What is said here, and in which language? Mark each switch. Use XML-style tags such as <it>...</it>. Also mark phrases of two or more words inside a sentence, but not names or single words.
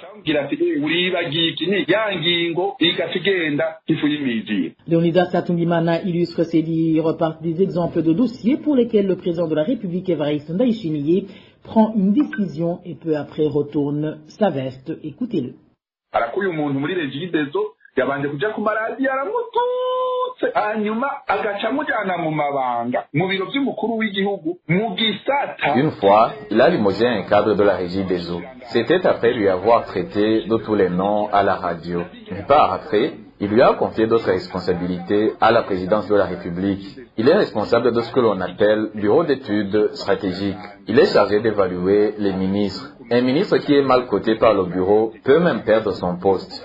<fr>Leonidas Atungimana illustre ses dires par des exemples de dossiers pour lesquels le président de la République Évariste Ndayishimiye prend une décision et peu après retourne sa veste. Écoutez-le.</fr> <rn>yabanje kuja ku maradiyo aramututse hanyuma agaca mujana mu mabanga mu biro by'umukuru w'igihugu mu gisata.</rn> <fr>Une fois, il a limogé un cadre de la régie des eaux. C'était après lui avoir traité de tous les noms à la radio. Mais par après, il lui a confié d'autres responsabilités à la présidence de la République. Il est responsable de ce que l'on appelle bureau d'études stratégiques. Il est chargé d'évaluer les ministres. Un ministre qui est mal coté par le bureau peut même perdre son poste.</fr>